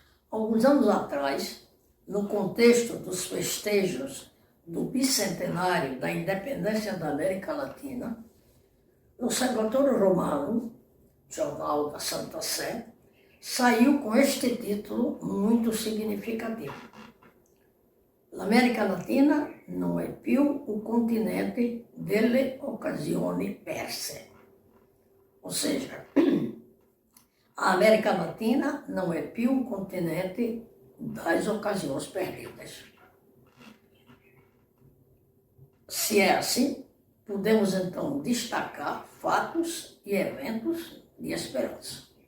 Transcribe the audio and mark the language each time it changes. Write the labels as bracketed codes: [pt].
[pt] Alguns anos atrás, no contexto dos festejos do bicentenário da independência da América Latina, o Osservatore Romano, jornal da Santa Sé, saiu com este título muito significativo. [it] La América Latina non è più un continente delle occasioni perse. [pt] Ou seja, a América Latina não é più um continente das ocasiões perdidas. Se é assim, podemos então destacar fatos e eventos de esperança.